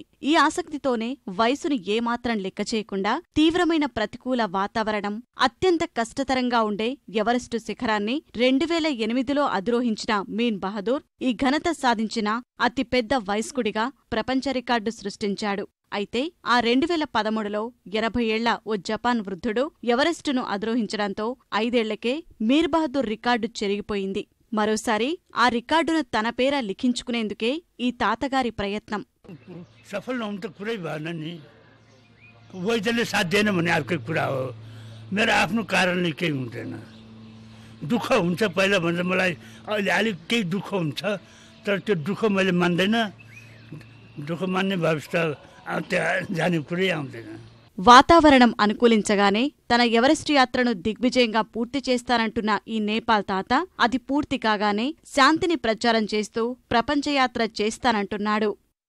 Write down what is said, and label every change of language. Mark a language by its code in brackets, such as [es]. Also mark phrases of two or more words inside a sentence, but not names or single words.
[te] ఈ ఆసక్తితోనే వయసును ఏమాత్రం లెక్క చేయకుండా తీవ్రమైన ప్రతికూల వాతావరణం, అత్యంత కష్టతరంగా ఉండే ఎవరెస్టు శిఖరాన్ని 2008లో అధిరోహించిన మీన్ బహదూర్ ఈ ఘనత సాధించిన అతిపెద్ద వయస్కుడిగా ప్రపంచ రికార్డు సృష్టించాడు. అయితే ఆ 2013లో 80 ఏళ్ల ఓ జపాన్ వృద్ధుడు ఎవరెస్టును అధిరోహించడంతో 5 ఏళ్లకే మీర్ బహదూర్ రికార్డు చెరిగిపోయింది. మరోసారి ఆ రికార్డును తన పేర లిఖించుకునేందుకే ఈ తాతగారి ప్రయత్నం. [ne] सफल हुनु त कुरै भएन नि, वैद्यले साथ दिएन भने अर्कै कुरा हो. मेरो आफ्नो कारणले केही हुँदैन. दुःख हुन्छ पहिला भन्दा मलाई अहिले अलिक केही दुःख हुन्छ, तर त्यो दुःख मैले मान्दैन. दुःख मान्ने भएपछि त जाने कुरै आउँदैन. [te] వాతావరణం అనుకూలించగానే తన ఎవరెస్టు యాత్రను దిగ్విజయంగా పూర్తి చేస్తానంటున్న ఈ నేపాల్ తాత అది పూర్తి కాగానే శాంతిని ప్రచారం చేస్తూ ప్రపంచయాత్ర చేస్తానంటున్నాడు.